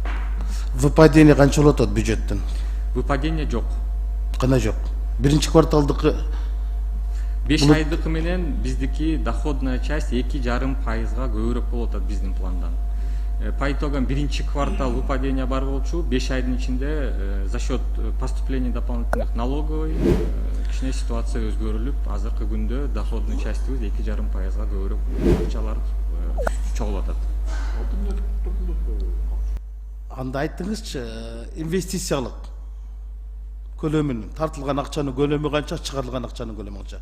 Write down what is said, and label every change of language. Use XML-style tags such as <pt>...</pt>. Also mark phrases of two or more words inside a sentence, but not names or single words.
<ky>Выпадение канча болот атат бюджеттен? Выпадение жок. Кана жок. Биринчи кварталдыкы 5 айдыкы менен биздики</ky> <ru>доходная часть</ru> <ky>2,5%га көбүрөөк болот атат биздин пландан.</ky> <ru>По итогам</ru> <ky>биринчи квартал выпадение бар болчу, 5 айдын ичинде</ky> <ru>за счет поступления дополнительных налоговой</ru> <ky>кичине ситуация өзгөрүлүп, азыркы күндө</ky> <ru>доходный частьыбыз</ru> <ky>2,5%га көбүрөөк акчалар чогулуп атат. Анда айттыңызчы, инвестициялык көлөмүн, тартылган акчанын көлөмү канча, чыгарылган акчанын көлөмү канча?</ky>